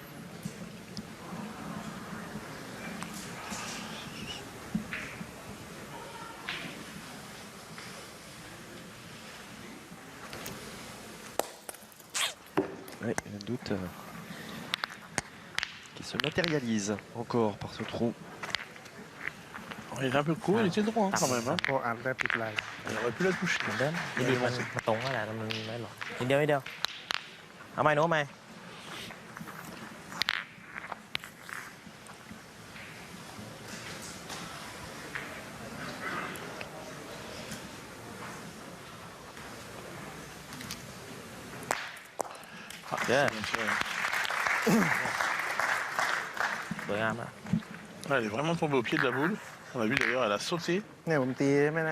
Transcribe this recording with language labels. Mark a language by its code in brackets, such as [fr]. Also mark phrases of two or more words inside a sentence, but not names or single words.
[fr] Ouais, un doute qui se matérialise encore par ce trou. Alors, il est un peu court, il était droit hein, quand même. Hein. [th] พออ่านได้ปิดไหล [fr] Il aurait pu la toucher. [th] เหมือนเดิม [fr] Il [th] นี่ [fr] est [th] มัน [fr] lancé. [th] ตรงนั่นแหละมันไม่หรอกนิดเดียวนิดเดียวเอาไหมโน้มไหม [fr] Ah, Yeah. c'est bien tiré. [th] สวยงามอ่ะ [fr] Ouais, elle est vraiment tombée au pied de la boule. On a vu d'ailleurs, elle a sauté. [th] เนี่ยผมตีได้ไหมเนี่ย